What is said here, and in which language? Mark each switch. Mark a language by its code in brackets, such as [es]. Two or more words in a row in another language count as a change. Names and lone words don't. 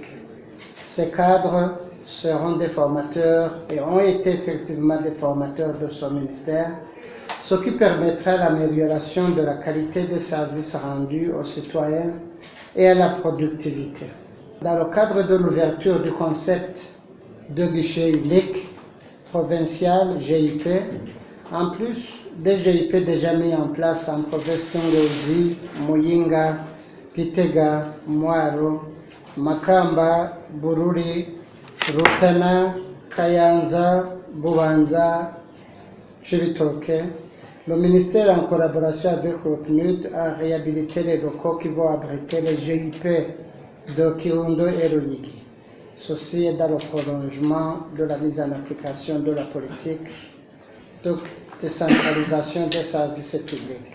[fr] Ces cadres seront des formateurs et ont été effectivement des formateurs de son ministère, ce qui permettra l'amélioration de la qualité des services rendus aux citoyens et à la productivité. Dans le cadre de l'ouverture du concept de guichet unique provincial GIP, en plus des GIP déjà mis en place en province Ngozi, Muyinga, Gitega, Mwaro, Makamba, Bururi, Rutana, Kayanza, Bubanza, Chibitoke, le ministère, en collaboration avec le PNUD, a réhabilité les locaux qui vont abriter les GIP de Kirundo et Ruyigi. Ceci est dans le prolongement de la mise en application de la politique de décentralisation des services publics.